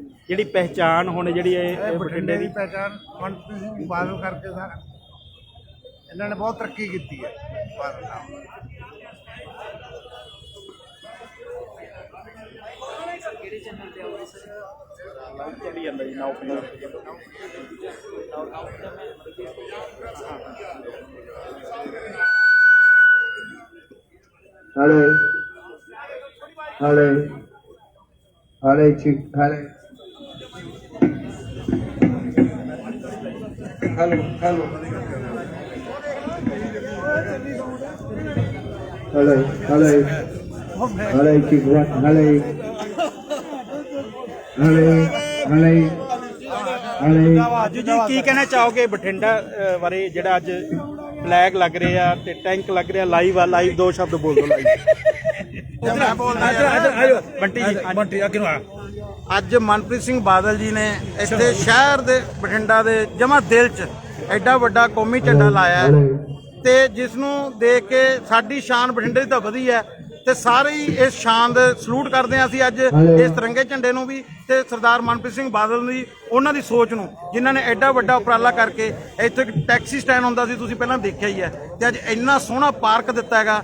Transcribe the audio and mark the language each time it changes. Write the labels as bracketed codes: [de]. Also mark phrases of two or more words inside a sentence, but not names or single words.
[pa] ਜਿਹੜੀ ਪਹਿਚਾਣ ਹੁਣ ਜਿਹੜੀ ਇਹ ਬਠਿੰਡੇ ਦੀ ਪਹਿਚਾਣ ਮਨਪ੍ਰੀਤ ਸਿੰਘ ਬਾਦਲ ਕਰਕੇ ਸਾਰਾ ਇਹਨਾਂ ਨੇ ਬਹੁਤ ਤਰੱਕੀ ਕੀਤੀ ਹੈ। ਬਾਦਲ ਸਾਹਿਬ ਚੱਲੀ ਜਾਂਦਾ ਜੀ ਨਾਓ ਪੰਜਾਬ। [en] Hello. Hello. Hello, chick. Hello. Hello. Hello. Hello. Hello. Hello, chick. What? Hello. Hello. Hello. Hello. [pa] ਜੀ ਕੀ ਕਹਿਣਾ ਚਾਹੋਗੇ ਬਠਿੰਡਾ ਬਾਰੇ ਜਿਹੜਾ ਅੱਜ ਫਲੈਗ ਲੱਗ ਰਿਹਾ ਤੇ ਟੈਂਕ ਲੱਗ ਰਿਹਾ ਲਾਈਵ ਆ? ਲਾਈਵ ਦੋ ਸ਼ਬਦ ਬੋਲ ਦਿਓ ਲਾਈਵ। ਬੰਟੀ ਅੱਗੇ ਨੂੰ ਆ। ਅੱਜ ਮਨਪ੍ਰੀਤ ਸਿੰਘ ਬਾਦਲ ਜੀ ਨੇ ਇੱਥੇ ਸ਼ਹਿਰ ਦੇ ਬਠਿੰਡਾ ਦੇ ਜਮਾ ਦਿਲ 'ਚ ਐਡਾ ਵੱਡਾ ਕੌਮੀ ਝੰਡਾ ਲਾਇਆ ਹੈ ਤੇ ਜਿਸ ਨੂੰ ਦੇਖ ਕੇ ਸਾਡੀ ਸ਼ਾਨ ਬਠਿੰਡੇ ਦੀ ਤਾਂ ਵਧੀ ਹੈ ਤੇ ਸਾਰੇ ਹੀ ਇਸ ਸ਼ਾਨ ਦੇ ਸਲੂਟ ਕਰਦੇ ਹਾਂ ਅਸੀਂ ਅੱਜ ਇਸ ਤਿਰੰਗੇ ਝੰਡੇ ਨੂੰ ਵੀ ਤੇ ਸਰਦਾਰ ਮਨਪ੍ਰੀਤ ਸਿੰਘ ਬਾਦਲ ਦੀ ਉਹਨਾਂ ਦੀ ਸੋਚ ਨੂੰ, ਜਿਨ੍ਹਾਂ ਨੇ ਐਡਾ ਵੱਡਾ ਉਪਰਾਲਾ ਕਰਕੇ ਇੱਥੇ ਇੱਕ [en] taxi stand [pa] ਹੁੰਦਾ ਸੀ, ਤੁਸੀਂ ਪਹਿਲਾਂ ਦੇਖਿਆ ਹੀ ਹੈ, ਤੇ ਅੱਜ ਇੰਨਾ ਸੋਹਣਾ ਪਾਰਕ ਦਿੱਤਾ ਹੈਗਾ।